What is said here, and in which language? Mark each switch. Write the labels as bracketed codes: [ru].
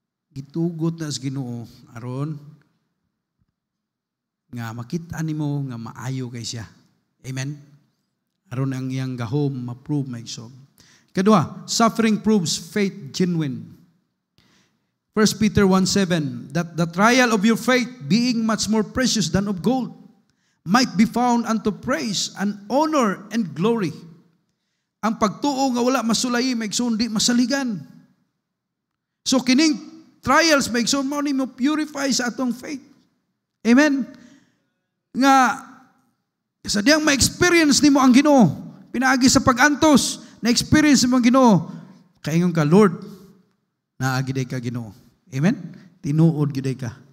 [ceb] Gitugot na sa Ginoo aron nga makita nimo nga maayo kay siya. Amen. Aron ang iyang gahom ma-prove maigsoon. [en] Kadua, suffering proves faith genuine. 1 Peter 1:7, that the trial of your faith, being much more precious than of gold, might be found unto praise and honor and glory. [ceb] Ang pagtuo nga wala masulay maigsoon di masaligan. So kining trials maigsoon mao nimo purify sa atong faith. Amen. Nga sa diyang ma-experience nimo ang Ginoo, pinaagi sa pag-antos, na-experience mo ang Ginoo, kaingon ka, Lord, naagi day ka Ginoo. Amen? Tinuod giday ka.